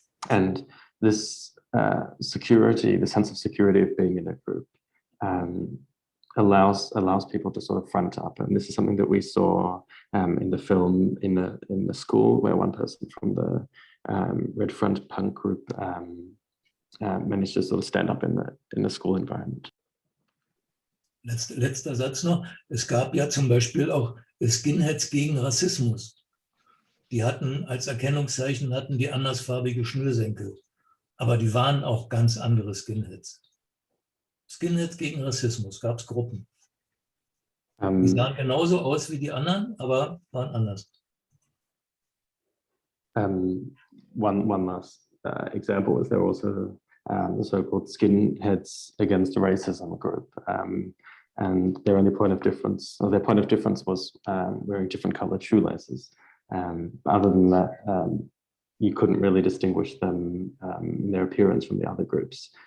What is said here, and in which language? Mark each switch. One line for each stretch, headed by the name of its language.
English: And this security, the sense of security of being in a group, allows people to sort of front up. And this is something that we saw in the film in the school, where one person from the Red Front punk group managed to sort of stand up in the school environment.
German: Letzter Satz noch. Es gab ja zum Beispiel auch Skinheads gegen Rassismus. Die hatten als Erkennungszeichen die andersfarbige Schnürsenkel. Aber die waren auch ganz andere Skinheads. Skinheads gegen Rassismus, gab es Gruppen. Die sahen genauso aus wie die anderen, aber waren anders.
English: One last example is there also the so-called skinheads against racism group. And their only point of difference, or their point of difference was wearing different colored shoelaces. Other than that, you couldn't really distinguish them in their appearance from the other groups.